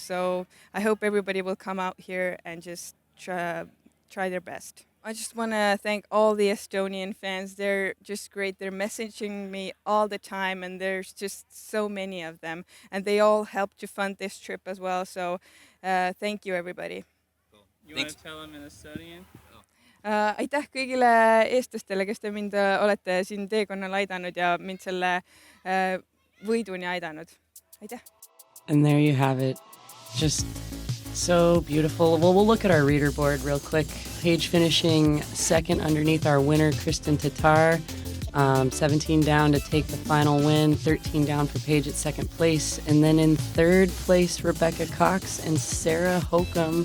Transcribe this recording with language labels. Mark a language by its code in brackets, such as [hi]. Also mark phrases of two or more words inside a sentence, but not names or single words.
[en] So I hope everybody will come out here and just try their best. I just want to thank all the Estonian fans. They're just great. They're messaging me all the time, and there's just so many of them. And they all helped to fund this trip as well. So thank you, everybody. You want to tell them in Estonian? [et] Aitäh kõigile eestlastele, kes te mind olete siin teekonnal aidanud ja mind selle võiduni aidanud. Aitäh! [en] And there you have it. Just so beautiful. Well, we'll look at our reader board real quick. Paige finishing second underneath our winner, Kristin Tattar. 17 down to take the final win, 13 down for Paige at second place. And then in third place, Rebecca Cox and Sarah Hokum.